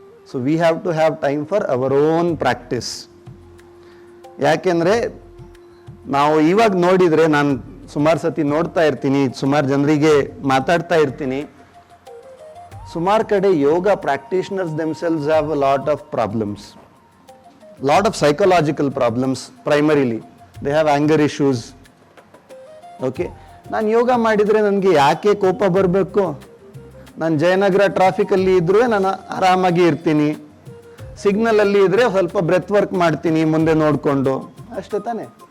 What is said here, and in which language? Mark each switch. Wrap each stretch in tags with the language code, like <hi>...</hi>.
<en>So we have to have time for our own practice.</en> <kn>ಯಾಕೆಂದರೆ ನಾವು ಇವಾಗ ನೋಡಿದರೆ, ನಾನು ಸುಮಾರು ಸತಿ ನೋಡ್ತಾ ಇರ್ತೀನಿ, ಸುಮಾರು ಜನರಿಗೆ ಮಾತಾಡ್ತಾ ಇರ್ತೀನಿ, ಸುಮಾರು ಕಡೆ</kn> <en>Yoga practitioners themselves have a lot of problems, lot of psychological problems. Primarily they have anger issues.</en> <kn>Okay, ನಾನು ಯೋಗ ಮಾಡಿದರೆ ನನಗೆ ಯಾಕೆ ಕೋಪ ಬರಬೇಕು? ನಾನು ಜಯನಗರ ಟ್ರಾಫಿಕಲ್ಲಿ ಇದ್ರೂ ನಾನು ಆರಾಮಾಗಿ ಇರ್ತೀನಿ, ಸಿಗ್ನಲಲ್ಲಿ ಇದ್ದರೆ ಸ್ವಲ್ಪ ಬ್ರೆತ್ ವರ್ಕ್ ಮಾಡ್ತೀನಿ ಮುಂದೆ ನೋಡಿಕೊಂಡು, ಅಷ್ಟೇ ತಾನೆ?</kn>